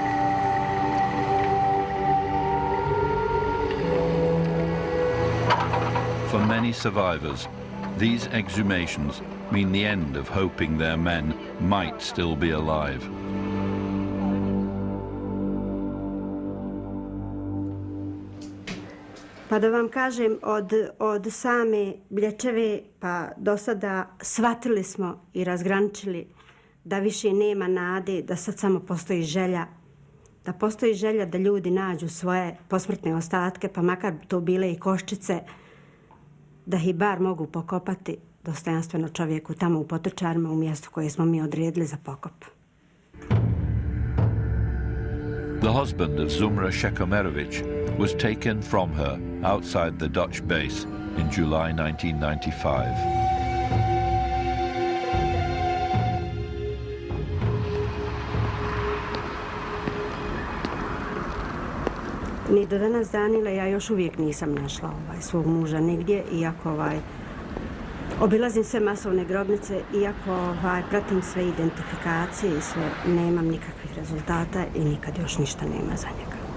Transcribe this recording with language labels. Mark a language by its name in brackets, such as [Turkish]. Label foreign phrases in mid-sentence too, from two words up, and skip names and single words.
[English] For many survivors, these exhumations mean the end of hoping their men might still be alive. [Bosnian] Pa da vam kažem, od same Bliečeve pa do sada shvatili smo i razgraničili da više nema nade, da sad samo postoji želja. Da postoji želja da ljudi nađu svoje posmrtne ostatke, pa makar to bile i koščice, da ih bar mogu pokopati dostojanstveno čovjeku tamo u Potočarima, u mjestu koje smo mi odredili za pokop. [English] The husband of Zumra Shekomerović was taken from her outside the Dutch base in July 1995. [Bosnian] Ni do danas danile ja još uvijek nisam našla svog muža nigdje, iako obilazim sve masovne grobnice, iako pratim sve identifikacije i sve, nemam nikakvih rezultata i nikad još ništa nema za njega.